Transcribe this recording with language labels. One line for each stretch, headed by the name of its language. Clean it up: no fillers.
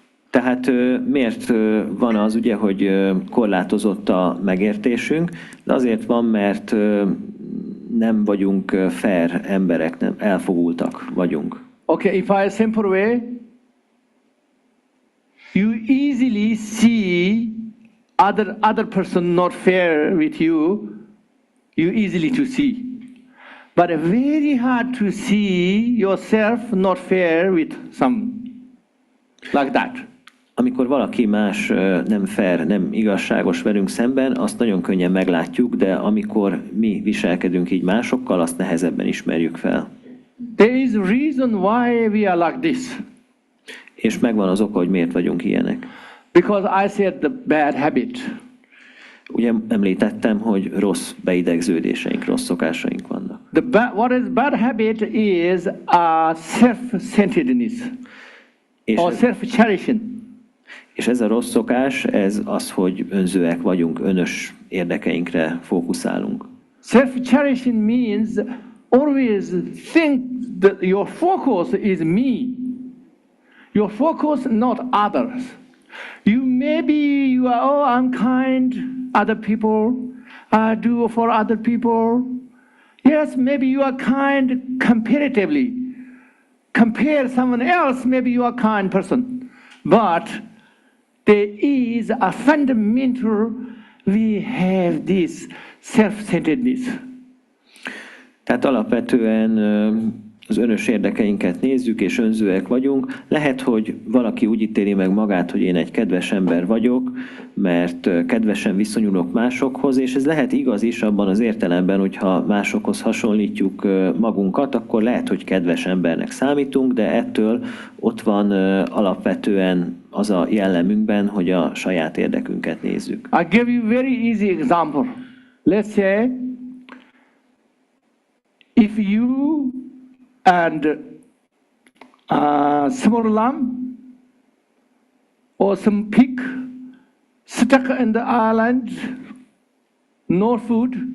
Hungarian: tehát miért van az, ugye, hogy korlátozott a megértésünk? De azért van, mert nem vagyunk fair emberek, nem elfogultak vagyunk.
English: Okay, if I simple way, you easily see other person not fair with you, you easily to see. But very hard to see yourself not fair with some, like that.
Hungarian: Amikor valaki más nem fair, nem igazságos velünk szemben, azt nagyon könnyen meglátjuk, de amikor mi viselkedünk így másokkal, azt nehezebben ismerjük fel.
English: There is a reason why we are like this.
Hungarian: És megvan az oka, hogy miért vagyunk ilyenek.
English: Because I said the bad habit.
Hungarian: Ugye említettem, hogy rossz beidegződéseink, rossz szokásaink vannak.
English: What is bad habit is a self-centeredness or self-cherishing.
Hungarian: És ez a rossz szokás, ez az, hogy önzőek vagyunk, önös érdekeinkre fókuszálunk.
English: Self-cherishing means always think that your focus is me. Your focus not others. You are, oh, I'm kind, other people, I do for other people. Yes, maybe you are kind comparatively. Compare someone else, maybe you are a kind person. But there is a fundamental, we have this self-centeredness.
Hungarian: Tehát alapvetően az önös érdekeinket nézzük, és önzőek vagyunk. Lehet, hogy valaki úgy ítéli meg magát, hogy én egy kedves ember vagyok, mert kedvesen viszonyulok másokhoz, és ez lehet igaz is abban az értelemben, hogyha másokhoz hasonlítjuk magunkat, akkor lehet, hogy kedves embernek számítunk, de ettől ott van alapvetően az a jellemünkben, hogy a saját érdekünket nézzük.
English: I'll give you a very easy example. Let's say, if you and small lamb or some pig stuck in the island, no food,